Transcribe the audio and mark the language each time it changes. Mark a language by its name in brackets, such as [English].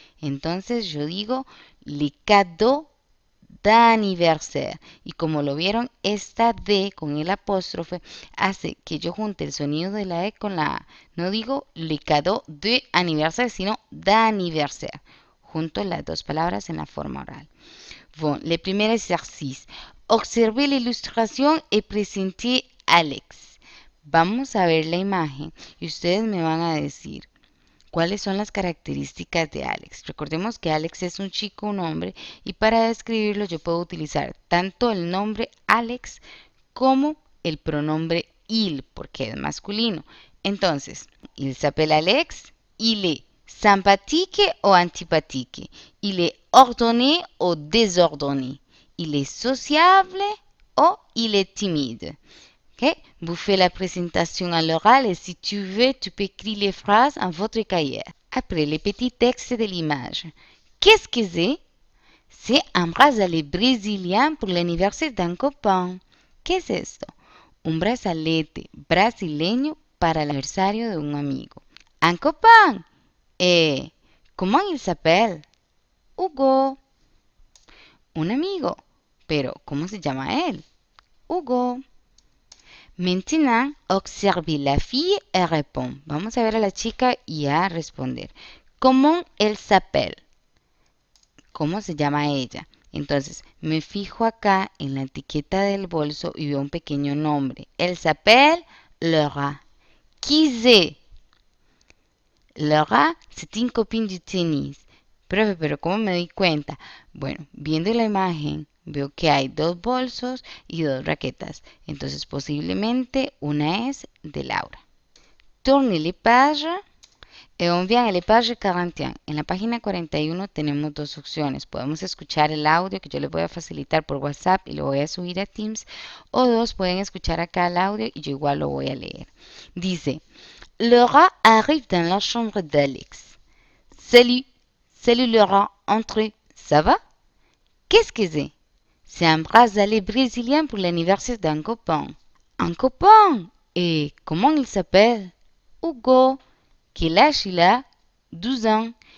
[Spanish] Entonces yo digo [French] le cadeau d'anniversaire. [Spanish] Y como lo vieron, esta D con el apóstrofe hace que yo junte el sonido de la E con la A. No digo [French] le cadeau de anniversaire, [Spanish] sino [French] d'anniversaire. [Spanish] Junto las dos palabras en la forma oral. [French] Bon, le primer exercice. Observez l'illustration et présentez Alex. [Spanish] Vamos a ver la imagen y ustedes me van a decir cuáles son las características de Alex. Recordemos que Alex es un chico, un hombre, y para describirlo yo puedo utilizar tanto el nombre Alex como el pronombre il, porque es masculino. [French] Entonces, il s'appelle Alex, il est sympathique ou antipathique, il est ordonné ou désordonné, il est sociable ou il est timide. Okay? Vous faites la présentation à l'oral et si tu veux, tu peux écrire les phrases en votre cahier. Après, les petits textes de l'image. Qu'est-ce que c'est? C'est un bracelet brésilien pour l'anniversaire d'un copain. [Spanish] ¿Qué es esto? Un brazalete brasileño para el aniversario de un amigo. [French] Un copain. Comment il s'appelle? Hugo. [Spanish] Un amigo. Pero, ¿cómo se llama él? Hugo. [French] Maintenant, observe la fille et répond. [Spanish] Vamos a ver a la chica y a responder. ¿Cómo [French] elle s'appelle? [Spanish] ¿Cómo se llama ella? Entonces, me fijo acá en la etiqueta del bolso y veo un pequeño nombre. [French] Elle s'appelle Laura. Qui c'est? Laura, c'est une copine du tennis. [Spanish] Profe, pero ¿cómo me doy cuenta? Bueno, viendo la imagen, veo que hay 2 bolsos y 2 raquetas. Entonces, posiblemente una es de Laura. [French] Tourne les pages et on vient à la page 41. [Spanish] En la página 41 tenemos 2 opciones. Podemos escuchar el audio que yo les voy a facilitar por WhatsApp y lo voy a subir a Teams. O 2, pueden escuchar acá el audio y yo igual lo voy a leer. [French] Dice, Laura arrive dans la chambre d'Alex. Salut. Salut Laurent, entrez, ça va? Qu'est-ce que c'est? C'est un bracelet brésilien pour l'anniversaire d'un copain. Un copain? Et comment il s'appelle? Hugo. Quel âge il a? 12 ans.